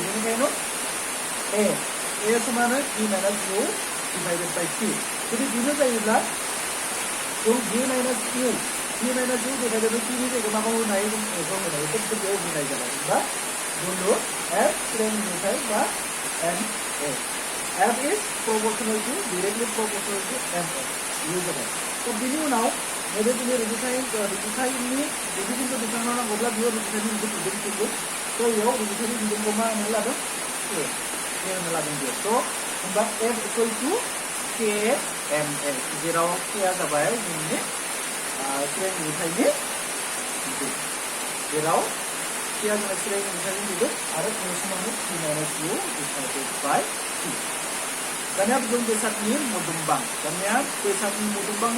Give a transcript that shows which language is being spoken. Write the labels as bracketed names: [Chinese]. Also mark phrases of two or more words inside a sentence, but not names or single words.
[Bodo] बेनिखायनो A समान V [English] minus U divided by T. [Bodo] जुदि बेनो जायोब्ला जों V [English] minus U divided by T [Bodo] नि जायगायाव माखौ होनो हायो? जों A खौ होनो हायो। बेयाव होनाय जाबाय बा बोलो F स्रें रुजुथाय बा MA। [English] F is proportional to directly proportional to MA। [Bodo] ये जाबाय। तो बिनि उनाव नैबे जोंनि रुजुथायनि जुदि जोंखौ दिखांनो नांगौब्ला बेयाव रुजुथायनि मोनसे बिदुं फैगोन तो बेयाव रुजुथायनि बिदुंखौ मा होनो लादों के होनो लादों बेयाव तो होमबा [English] F equal to K M L [Bodo] जेराव के आ जाबाय जोंनि सिरें रुजुथायनि बिदुं जेराव के आ जाबाय सिरें रुजुथायनि बिदुं आरो ए समान T [English] minus U divided by T [Bodo] दानिया जों बेसादनि मोदोमबां दानिया बेसादनि मोदोमबांनि